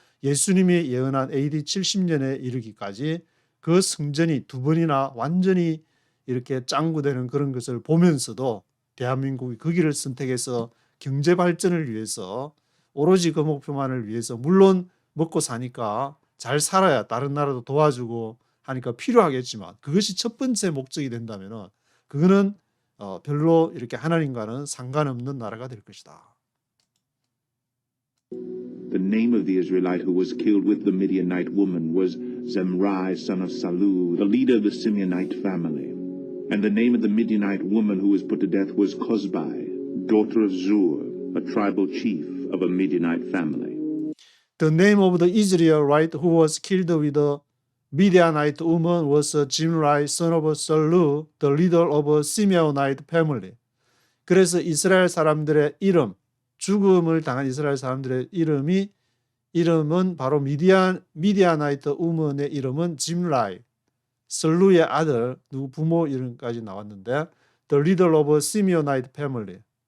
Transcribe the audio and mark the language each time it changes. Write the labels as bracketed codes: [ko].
[ko] 예수님이 예언한 AD 70년에 이르기까지 그 성전이 두 번이나 완전히 이렇게 짱구되는 그런 것을 보면서도 대한민국이 그 길을 선택해서 경제 발전을 위해서 오로지 그 목표만을 위해서 물론 먹고 사니까 잘 살아야 다른 나라도 도와주고 하니까 필요하겠지만 그것이 첫 번째 목적이 된다면은 그거는 별로 이렇게 하나님과는 상관없는 나라가 될 것이다. [en] The name of the Israelite who was killed with the Midianite woman was Zemrai, son of Salu, the leader of the Simeonite family. And the name of the Midianite woman who was put to death was Cozbi, daughter of Zur, a tribal chief of a Midianite family. The name of the Israelite who was killed with the Midianite woman was Zimri, son of Salu, the leader of a Simeonite family. [ko] 그래서 이스라엘 사람들의 이름, 죽음을 당한 이스라엘 사람들의 이름은 바로 미디아나이트 우먼의 이름은 짐라이, 설루의 아들, 누구 부모 이름까지 나왔는데 [en] The leader of a Simeonite family.